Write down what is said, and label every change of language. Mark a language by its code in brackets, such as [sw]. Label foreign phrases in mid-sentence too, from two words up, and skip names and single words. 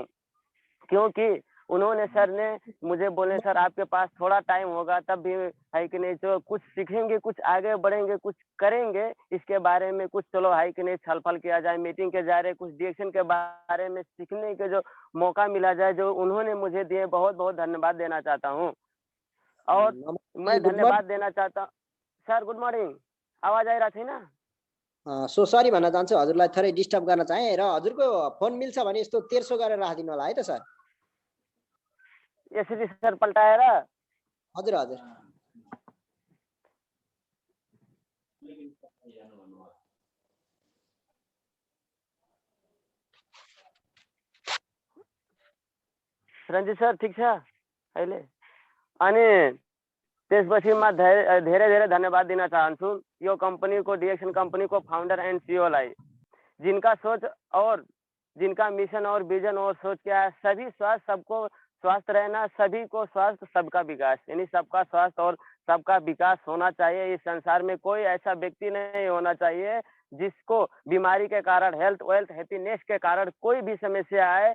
[hi] क्योंकि उन्होंने सर ने मुझे बोले सर आपके पास थोड़ा टाइम होगा तब भी है कि नहीं, जो कुछ सीखेंगे, कुछ आगे बढ़ेंगे, कुछ करेंगे, इसके बारे में कुछ चलो है कि नहीं छल-फल किया जाए, मीटिंग के ज़रिए कुछ डिरेक्शन के बारे में सीखने के जो मौका मिला जाए, जो उन्होंने मुझे दिए, बहुत-बहुत धन्यवाद देना चाहता हूँ। और नमस्ते, मैं [en] good morning. [hi] धन्यवाद देना चाहता सर [en] good morning, [ne] आवाज आइरहेको छैन? [en] so sorry [ne] भन्न चाहन्छु, हजुरलाई थोरै डिस्टर्ब गर्न चाहेँ र हजुरको फोन मिल्छ भने यस्तो तेर्सो गरेर राखिदिनु होला है त सर। यसरी सर पल्टाएर हजुर, हजुर। रञ्जित सर ठिक छ अहिले? अनि त्यसपछि म धेरै धन्यवाद दिन चाहन्छु यो कंपनीको डिएक्शन कंपनीको फाउंडर एंड सीईओ लाई, [hi] जिनका सोच और जिनका मिशन और विजन और सोच क्या है, सभी स्वास्थ्य, सबको स्वस्थ रहना, सभी को स्वास्थ्य सबका विकास, यानी सबका स्वास्थ्य और सबका विकास होना चाहिए। इस संसार में कोई ऐसा व्यक्ति नहीं होना चाहिए जिसको बीमारी के कारण, [en] health wealth happiness [hi] के कारण कोई भी समस्या आए।